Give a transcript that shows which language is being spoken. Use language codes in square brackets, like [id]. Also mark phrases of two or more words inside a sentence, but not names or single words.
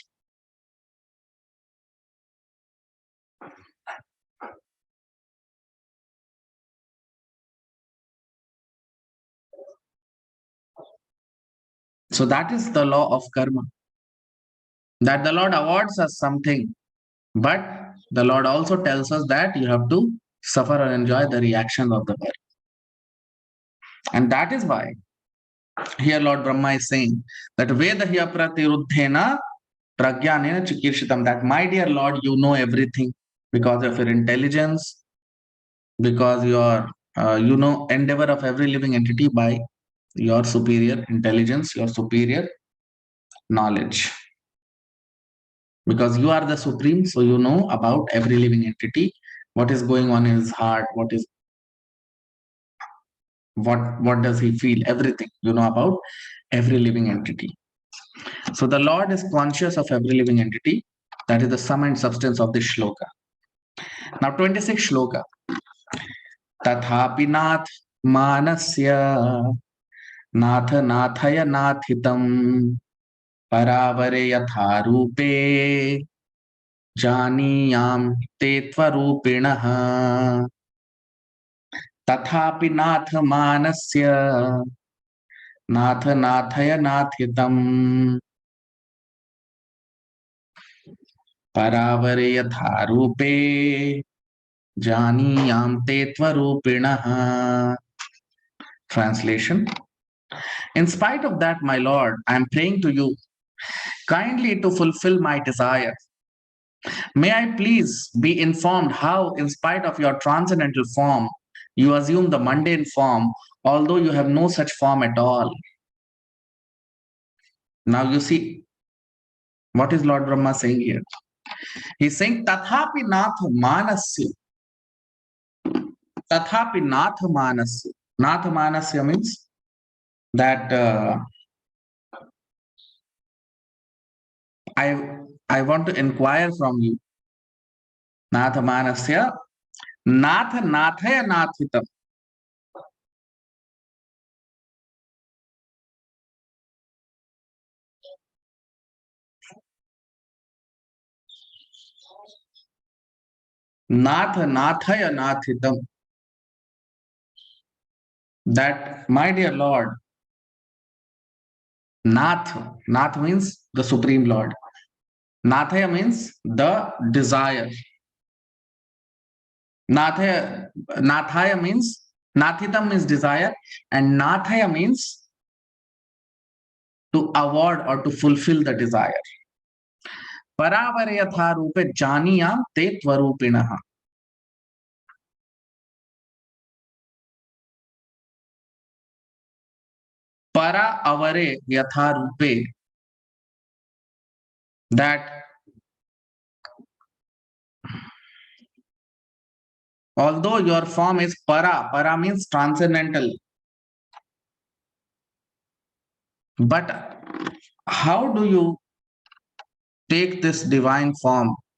[en] So that is the law of karma. That the Lord awards us something, but the Lord also tells us that you have to suffer and enjoy the reaction of the birth. And that is why here Lord Brahma is saying that [sa] वेदाहिय प्रतिरुद्धेन प्रज्ञानेन चिकीर्षितम्, [en] that my dear Lord, you know everything because of your intelligence, because your endeavor of every living entity by your superior intelligence, your superior knowledge. Because you are the supreme, so you know about every living entity, what is going on in his heart, what does he feel, everything you know about every living entity. So the Lord is conscious of every living entity. That is the sum and substance of this shloka. Now 26 shloka. [sa] तथापि नाथ मानस्य नाथ नाथय नाथितम् परावरे यथारूपे जानीयाम ते त्वरूपिणः. तथापि नाथ मानस्य नाथ नाथय नाथितम् परावरे यथा रूपे जानीयाम ते त्वरूपिणः. [en] Translation. In spite of that, my Lord, I am praying to you kindly to fulfill my desire. May I please be informed how, in spite of your transcendental form, you assume the mundane form, although you have no such form at all. Now you see, what is Lord Brahma saying here? He's saying, [sa] तथापि नाथ मानस्य. तथापि नाथ मानस्य. नाथ मानस्य [en] means that I want to inquire from you. [sa] नाथ मानस्य। नाथ नाथय नाथितम्. नाथ नाथय नाथितम्. [en] That, my dear Lord, Nath. Nath means the Supreme Lord. Nathaya means the desire. Nathaya means, Nathitam means desire, and Nathaya means to award or to fulfill the desire. [sa] परावरे यथा रूपे जानीयाम ते त्वरूपिणः. पर अवरे यथा रूपे, [en] that although your form is para means transcendental, but how do you take this divine form?